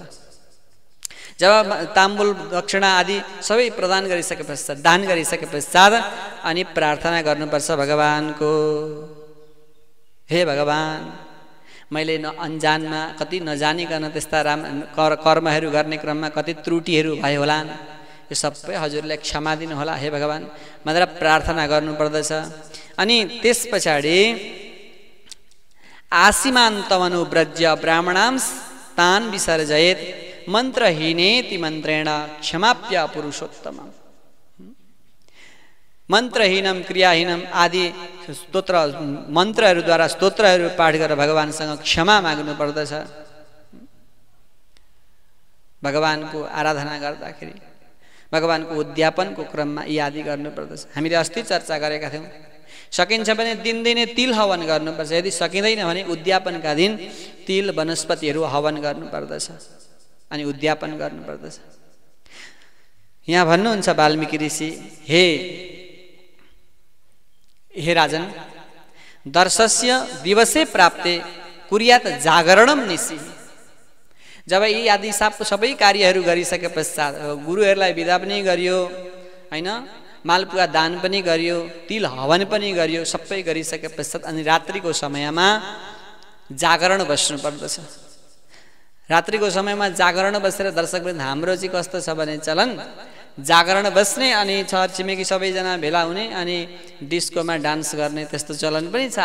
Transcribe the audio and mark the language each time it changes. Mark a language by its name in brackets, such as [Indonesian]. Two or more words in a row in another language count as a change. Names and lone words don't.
[Nepali] जब ताम्बुल दक्षिणा आदि सबै प्रदान गरिसके पश्चात, दान गरिसके पश्चात अनि प्रार्थना गर्नुपर्छ भगवानको, हे भगवान, मैले अनजानमा कति नजानिकन त्यस्ता कर्महरू गर्ने क्रममा कति त्रुटिहरू भयो होला, यो सबै हजुरले क्षमा दिनुहोला हे भगवान भनेर प्रार्थना गर्नुपर्दछ। [Sanskrit] अनि त्यस पछाडि आसीमान्तमनु व्रज्य ब्राह्मणांस तान विसर्जयेत मन्त्रहीनेति मन्त्रेण क्षमाप्य पुरुषोत्तम, मन्त्रहीनम क्रियाहीनम [Nepali] आदि स्तोत्र मन्त्रहरूद्वारा स्तोत्रहरू पाठ गरेर भगवानसँग क्षमा माग्नु पर्दछ। भगवानको आराधना गर्दाखेरि भगवानको उद्यापनको क्रममा यी आदि गर्नुपर्दछ। हामीले अस्ति चर्चा गरेका थियौँ, सकिन्छ भने दिनदिनै तिल हवन गर्नुपर्छ, यदि सकिँदैन भने उद्यापनका दिन तिल वनस्पतिहरू हवन गर्नुपर्दछ अनि उद्यापन गर्नुपर्दछ। यहाँ भन्नुहुन्छ वाल्मीकि ऋषि, हे राजन, [Sanskrit] दर्शस्य दिवसे प्राप्ते कुर्यात जागरणम निशि, [Nepali] जब यी आदि सबै कार्यहरू गरिसके पश्चात गुरुहरूलाई बिदा पनि गरियो होइन, मालपुवा दान पनि गरियो, तिल हवन पनि गरियो, सबै गरिसके पश्चात अनि रात्रिको समयमा जागरण बस्नु पर्दछ। रात्रिको समयमा जागरण बसेर दर्शकवृन्द हाम्रो चाहिँ कस्तो छ भने चलन, जागरण बस्ने अनि छर छिमेकी सबैजना भेला हुने अनि डिस्कोमा डान्स गर्ने त्यस्तो चलन पनि छ।